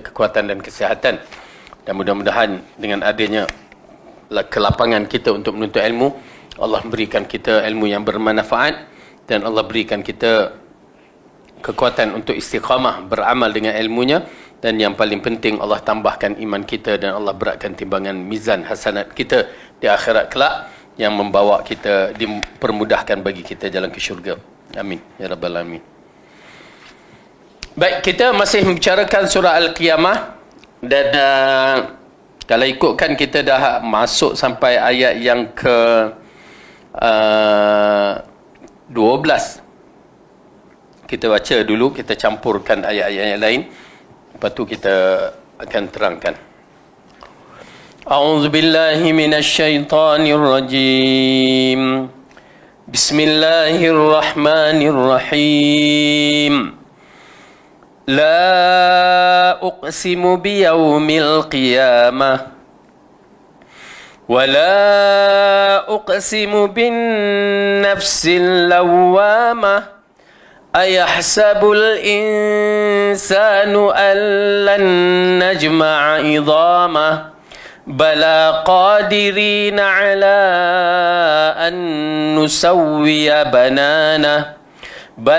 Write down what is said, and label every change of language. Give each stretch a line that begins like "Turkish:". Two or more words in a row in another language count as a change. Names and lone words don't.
Malay: kekuatan dan kesihatan, dan mudah-mudahan dengan adanya kelapangan kita untuk menuntut ilmu, Allah berikan kita ilmu yang bermanfaat dan Allah berikan kita kekuatan untuk istiqamah beramal dengan ilmunya, dan yang paling penting Allah tambahkan iman kita dan Allah beratkan timbangan
Arabic: ميزان حسنات
Malay: kita di akhirat kelak, yang membawa kita dipermudahkan bagi kita jalan ke syurga.
Arabic: آمين يا رب العالمين.
Malay: Baik, kita masih membicarakan surah Al-Qiyamah, dan kalau ikutkan kita dah masuk sampai ayat yang ke 12. Kita baca dulu, kita campurkan ayat-ayat lain, lepas tu kita akan terangkan.
Arabic: أعوذ بالله من الشيطان الرجيم. Bismillahirrahmanirrahim. لا أقسم بيوم القيامة ولا أقسم بالنفس اللوامة. أيحسب الإنسان أن لن نجمع عظامه بلى قادرين على أن نسوي بنانه بل